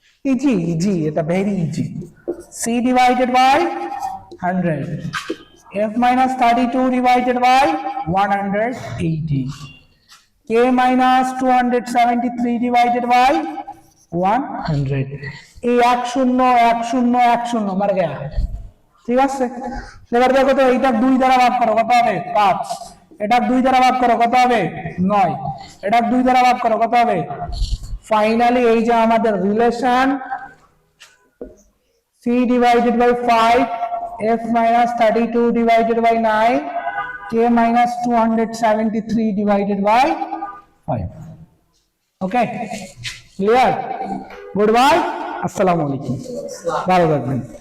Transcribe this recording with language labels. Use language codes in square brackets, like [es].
[en] Easy, easy, এটা very easy. C divided by 100, f minus 32 divided by 180, k minus 273 divided by 100. [bn] এই 1 0 1 0 1 0 [hi] মার গয়া, [bn] ঠিক আছে? এবার দেখো তো এইটা 2 দ্বারা ভাগ করো, কত হবে? 5। এটা 2 দ্বারা ভাগ করো, কত হবে? 9। এটা 2 দ্বারা ভাগ করো, কত হবে? ফাইনালি এই যে আমাদের relation [en] c divided by 5, f minus 32 divided by 9, k minus 273 divided by 5. Okay, clear? [bn] Goodbye, আসসালামু আলাইকুম, ভালো থাকবেন।